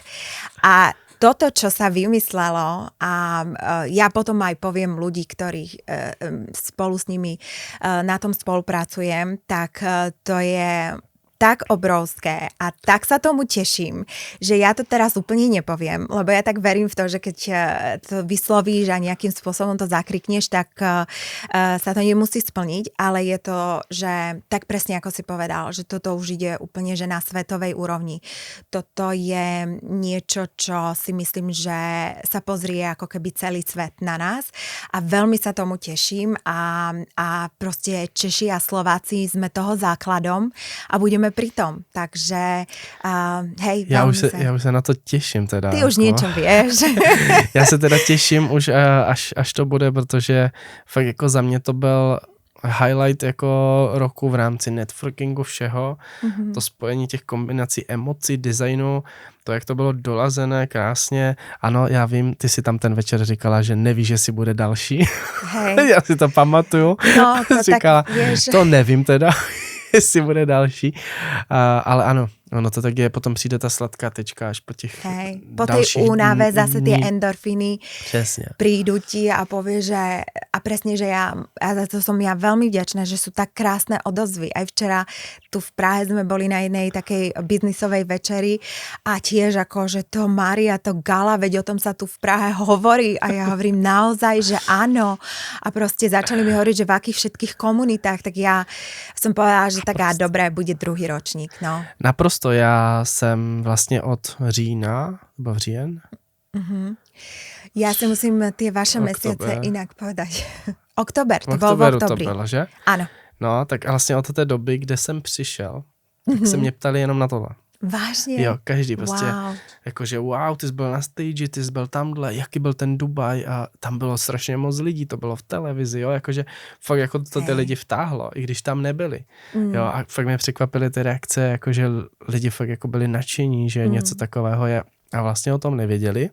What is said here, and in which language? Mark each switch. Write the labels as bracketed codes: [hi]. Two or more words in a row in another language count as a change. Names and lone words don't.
[sk] A toto, čo sa vymyslelo, a ja potom aj poviem ľudí, ktorí spolu s nimi na tom spolupracujem, tak to je tak obrovské a tak sa tomu teším, že ja to teraz úplne nepoviem, lebo ja tak verím v to, že keď to vyslovíš a nejakým spôsobom to zakrikneš, tak sa to nemusí splniť, ale je to, že tak presne ako si povedal, že toto už ide úplne že na svetovej úrovni. Toto je niečo, čo si myslím, že sa pozrie ako keby celý svet na nás a veľmi sa tomu teším a proste Češi a Slováci sme toho základom a budeme pri tom, takže hej. [cs] Já už se na to těším teda. Ty už něco víš. Já se teda těším už až to bude, protože fakt jako za mě to byl highlight jako roku v rámci networkingu všeho, to spojení těch kombinací emocí, designu, to, jak to bylo dolazené krásně. Ano, já vím, ty si tam ten večer říkala, že nevíš, že si bude další. Hej. Já si to pamatuju. No, to říkala, [sk] tak vieš. [cs] To nevím teda, jestli bude další. Ale ano, ono to tak je, potom přijde ta sladká tečka až po těch [sk] po tej únave zase tie endorfíny [cs] Přesně. [sk] prídu ti a povie, že a presne, že ja za to som ja veľmi vďačná, že sú tak krásne odozvy. Aj včera tu v Prahe sme boli na jednej takej biznisovej večeri a tiež ako, že to Mária, to gala, veď o tom sa tu v Prahe hovorí a ja hovorím naozaj, že áno a proste začali mi hovoriť, že v akých všetkých komunitách, tak ja som povedala, že tak dobré, bude druhý ročník. No. [cs] Naprosto, já jsem vlastně od října, nebo v říjen? [sk] Ja si musím tie vaše mesiace inak povedať. Oktober, to bol v oktobri. [cs] To bylo, že? [sk] Áno. [cs] No, tak vlastně od té doby, kde jsem přišel, tak se mě ptali jenom na tohle. Vážně? Jo, každý prostě, jakože wow, ty jsi byl na stage, ty jsi byl tamhle, jaký byl ten Dubaj a tam bylo strašně moc lidí, to bylo v televizi, jo, jakože fakt jako to ty lidi vtáhlo, i když tam nebyli, jo, a fakt mě překvapily ty reakce, jakože lidi fakt jako byli nadšení, že něco takového je a vlastně o tom nevěděli.